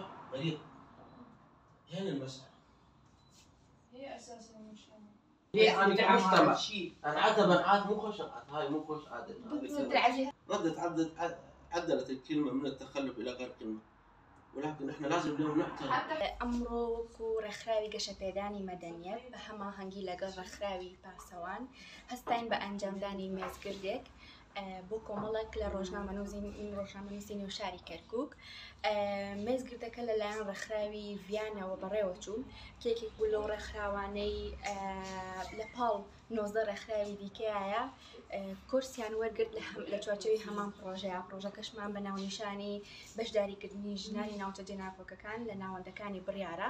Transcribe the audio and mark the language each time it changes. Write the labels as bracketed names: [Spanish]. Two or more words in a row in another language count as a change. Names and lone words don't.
[Arabic] غريب. هنا المسألة هي أساس المشكلة. هي كمجتمع أنا عاد مو خوش هاي مو خوش عادة. عدلت الكلمة من التخلف إلى غير كلمة، ولكن إحنا لازم اليوم نحترم. [Central Kurdish] ئەمڕۆ وەکو ڕێکخراوی گەشەپێدانی مەدەنیەت بە هەماهەنگی لەگەڵ ڕێکخراوی پاسەوان هەستاین بە ئەنجامدانی مێزگردێک بۆ کۆمەڵێک لە ڕۆژنامەنووسی نێوشاری کەرکووک. مێزگردەکە لەلایەن ڕێکخراوی ڤیانەوە بەڕێوە چوون، کێکێک بوو لەو ڕێکخراوانەی لە پاڵ 19 ڕێکخراوی دیکەیە کورسیان وەرگرت لە چوارچێوەی هەمان پرۆژەکەشمان بە ناونیشانی بەشداریکردنی ژنانی ناوچە جێناکۆکەکان لە ناوەندەکانی بڕیارە.